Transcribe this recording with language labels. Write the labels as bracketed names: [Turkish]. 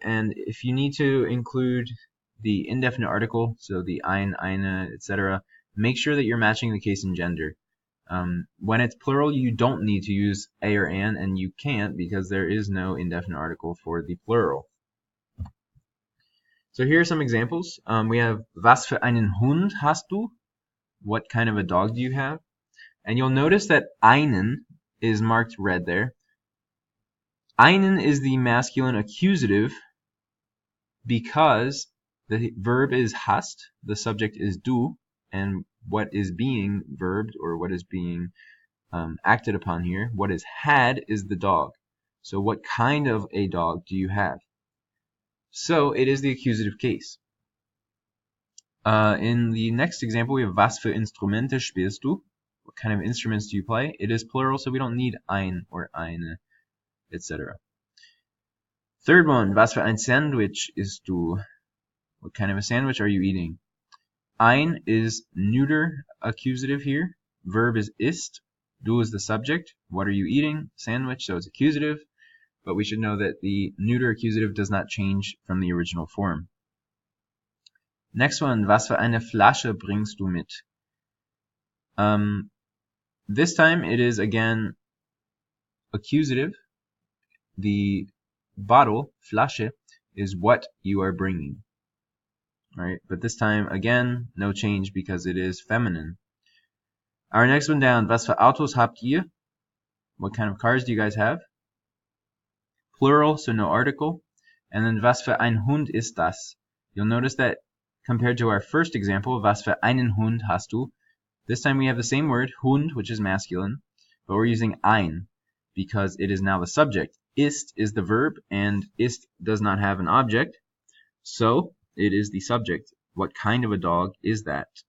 [English] And if you need to include the indefinite article, so the ein, eine, etc., make sure that you're matching the case and gender. When it's plural, you don't need to use a or an, and you can't because there is no indefinite article for the plural. So here are some examples. We have, [German] was für einen Hund hast du? [English] What kind of a dog do you have? And you'll notice that einen is marked red there. Einen is the masculine accusative because the verb is hast, the subject is du, and what is being verbed, or what is being acted upon here, what is had, is the dog. So what kind of a dog do you have? So it is the accusative case. In the next example, we have, [German] was für Instrumente spielst du? [English] What kind of instruments do you play? It is plural, so we don't need ein or eine, etc. Third one, [German] was für ein Sandwich isst du? [English] What kind of a sandwich are you eating? Ein is neuter accusative here. Verb is ist. Du is the subject. What are you eating? Sandwich, so it's accusative. But we should know that the neuter accusative does not change from the original form. Next one, [German] was für eine Flasche bringst du mit? [English] This time it is again accusative. The bottle, Flasche, is what you are bringing. Right, but this time, again, no change because it is feminine. Our next one down, [German] was für Autos habt ihr? [English] What kind of cars do you guys have? Plural, so no article. And then, [German] was für ein Hund ist das? [English] You'll notice that compared to our first example, [German] was für einen Hund hast du? [English] This time we have the same word, Hund, which is masculine, but we're using ein because it is now the subject. Ist is the verb, and ist does not have an object. So it is the subject. What kind of a dog is that?